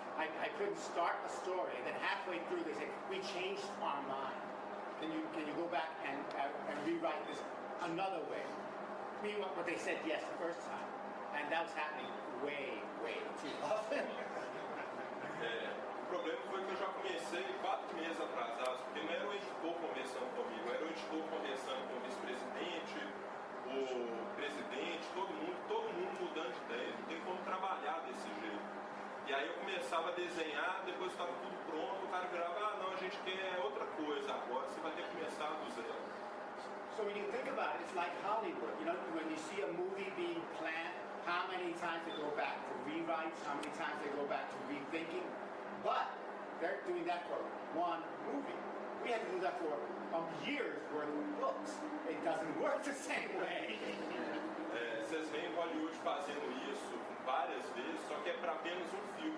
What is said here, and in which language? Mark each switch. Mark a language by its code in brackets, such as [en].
[en] I couldn't start a story, and then halfway through they say, we changed our mind. Can you go back and rewrite this another way? Meaning what they said yes the first time. And that was happening way too often. [pt] O problema foi que eu já comecei 4 meses atrasados, porque não era o editor conversando comigo, era o editor conversando com o vice-presidente, o presidente, todo mundo mudando de ideia. Não tem como trabalhar desse jeito. E aí eu começava a desenhar, depois estava tudo pronto, o cara virava, não, a gente quer outra coisa agora, você vai ter que começar do zero. [en] So when you think about it, it's like Hollywood. When you see a movie being planned, how many times they go back to rewrites, how many times they go back to rethinking. But they're doing that for one movie. We had to do that for years worth of books. It doesn't work the same way. [pt] Vocês veem Hollywood fazendo isso várias vezes, só que é para apenas um filme.